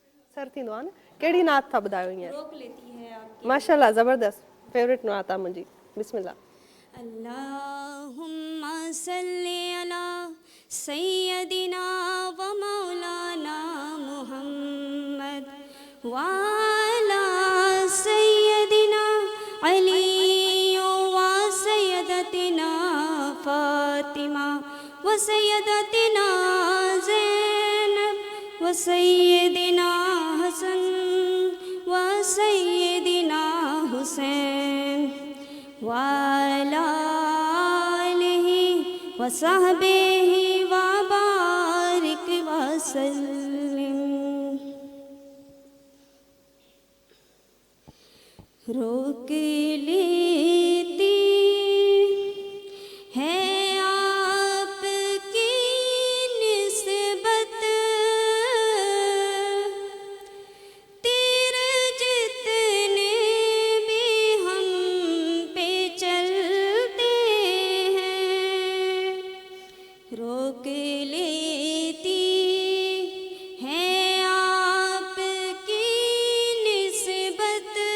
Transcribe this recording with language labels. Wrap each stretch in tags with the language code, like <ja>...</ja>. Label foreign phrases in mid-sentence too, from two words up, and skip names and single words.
<sd>सर थींदो आहे न कहिड़ी नात था ॿुधायो हींअर</sd> <ur>روک لیتی ہے آپ کی</ur> <sd>माशाल्लाह ज़बरदस्त फेवरेट नात आहे मुंहिंजी बिस्मिल्लाह</sd> <ar>اللهم صلِّ على سيدنا و مولانا محمد و على سيدنا علي و سيدتنا فاطمة و سيدتنا زينب و سيدنا حسن و سيدنا حسين وعلى آله و صحبه و بارك وسلم.</ar> <ur>روک لیتی ہے آپ کی نسبت تیر جتنے بھی ہم پہ چلتے ہیں روک لیتی ہے آپ کی نسبت</ur>